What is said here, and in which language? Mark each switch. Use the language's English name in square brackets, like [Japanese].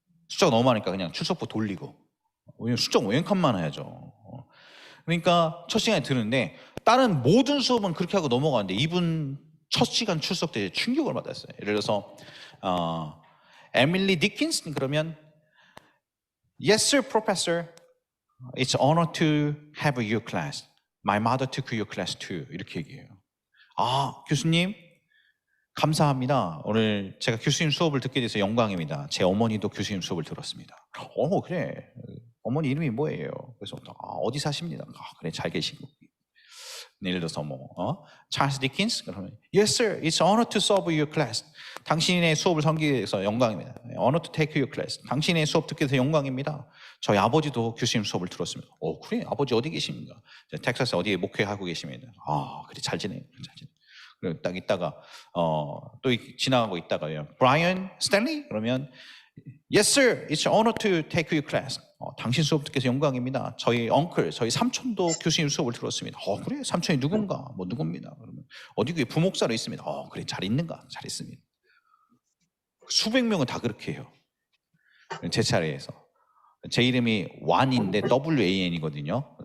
[Korean] 숫자가 너무 많으니까 그냥 출석부 돌리고. 왜냐면 숫자 웬칸만 해야죠. 그러니까 첫 시간에 들었는데 다른 모든 수업은 그렇게 하고 넘어가는데 이분 첫 시간 출석 때 충격을 받았어요. 예를 들어서 에밀리 디킨스 그러면 [English] Yes sir, professor. It's an honor to have your class. My mother took your class too. [Korean] 이렇게 얘기해요. 교수님 감사합니다. 오늘 제가 교수님 수업을 듣게 돼서 영광입니다. 제 어머니도 교수님 수업을 들었습니다. 그래. 어머니 이름이 뭐예요? 그래서 어디 사십니다. 그래 잘 계시고. 예를 들어서 [English] 찰스 디킨스 [Korean] 그러면 [English] Yes sir, it's an honor to serve your class. [Korean] 당신의 수업을 섬기기 위해서 영광입니다. [English] Honor to take your class. [Korean] 당신의 수업 듣게 돼서 영광입니다. 저희 아버지도 교수님 수업을 들었습니다. 그래 아버지 어디 계십니까? 텍사스 어디에 목회하고 계십니다. 그래 잘 지내요. 잘 지내. 그리고 딱 있다가 또 지나가고 있다가요. [English] 브라이언 스탠리 [Korean] 그러면 [English] Yes sir, it's an honor to take your class. [Korean] 당신 수업 듣게 해서 영광입니다. 저희 엉클, 저희 삼촌도 교수님 수업을 들었습니다. 그래 삼촌이 누군가? 누굽니다. 그러면 어디 교회 부목사로 있습니다. 그래 잘 있는가? 잘 있습니다. 수백 명은 다 그렇게 해요. 제 차례에서 제 이름이 완인데 WAN이거든요.